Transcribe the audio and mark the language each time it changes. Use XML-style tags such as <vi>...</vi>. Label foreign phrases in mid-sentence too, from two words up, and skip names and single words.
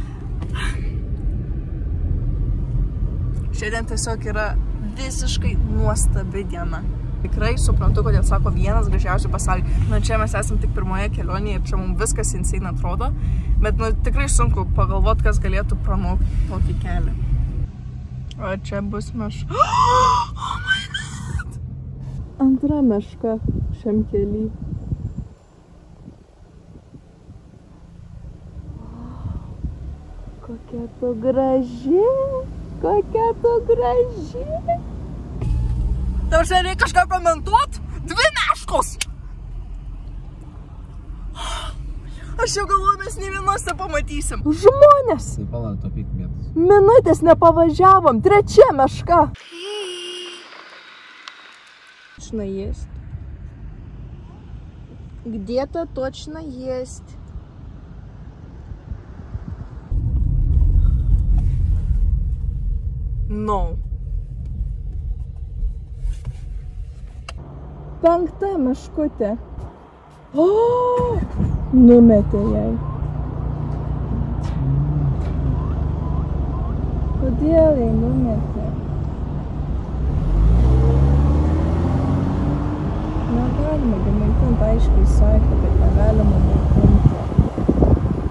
<lt>Šiandien tiesiog yra visiškai nuostabi diena. Tikrai suprantu, kodėl sako vienas gražiausių pasaulyje. Nu, čia mes esam tik pirmoje kelionėje ir čia mums viskas insane atrodo. Bet nu, tikrai sunku pagalvoti, kas galėtų pranokti tokį kelią. O čia bus meška.</lt> <en>Oh my god!</en> <lt>Antra meška šiam kely. Kokia tu graži! Kokia tu graži! Tau čia reikia kažką komentuot? 2 meškos! Aš jau galvoju, mes nei vienos nepamatysim. Žmonės! Tai palauk, topyk vietos. Minutės nepavažiavom. 3 meška.</lt> <ru>Точно есть. Где-то точно есть.</ru> <lt>No. 5 meškutė. O! Numetė jai. Kodėl jai numetė? Negalima maitinti, aiškiai sakė, kad negalima maitinti.</lt>